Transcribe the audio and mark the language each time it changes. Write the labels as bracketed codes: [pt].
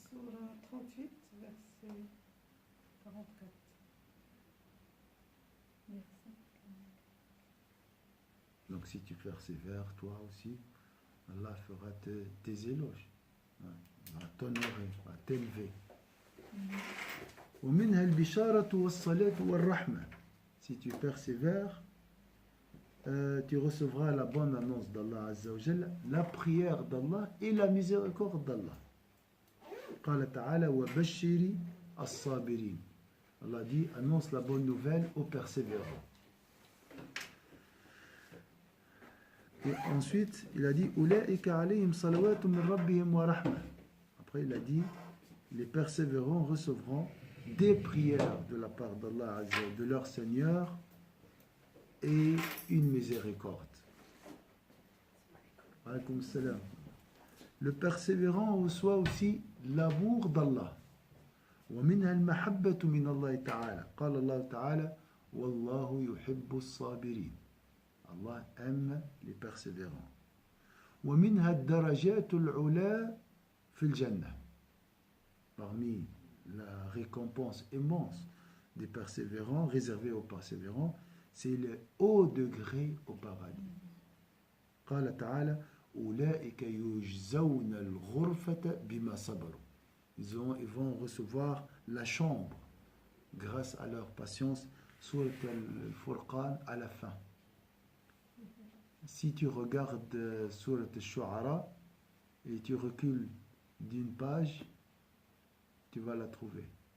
[fr] Surah 38, verset 44. Merci. Donc si tu persévères, toi aussi, Allah fera tes éloges. Il va t'honorer, va t'élever. [ar] ومنها البشارة والصلاة والرحمة. [fr] Si tu persévères, tu recevras la bonne annonce d'Allah Azza wa Jalla, la prière d'Allah et la miséricorde d'Allah. [ar] قال تعالى وبشر الصابرين. [fr] Allah dit annonce la bonne nouvelle aux persévérants. Et ensuite il a dit [ar] أولئك عليهم صلوات من ربهم ورحمة. [fr] Après il a dit les persévérants recevront des prières de la part d'Allah Azza, de leur Seigneur, et une miséricorde. [ar] Alaykoum salam. [fr] Le persévérant reçoit aussi l'amour d'Allah. [ar] ومنها المحبة من الله تعالى. قال الله تعالى والله يحب الصابرين. [fr] Allah aime les persévérants. [ar] ومنها الدرجات العلى في الجنة. [fr] Parmi la récompense immense des persévérants, réservée aux persévérants, c'est le haut degré au paradis. [ar] قال تعالى أولئك يجزون الغرفة بما صبروا. [fr] Ils vont recevoir la chambre grâce à leur patience. Surat al-Furqan à la fin. Si tu regardes Surat al-Shu'ara et tu recules d'une page, tu vas la trouver.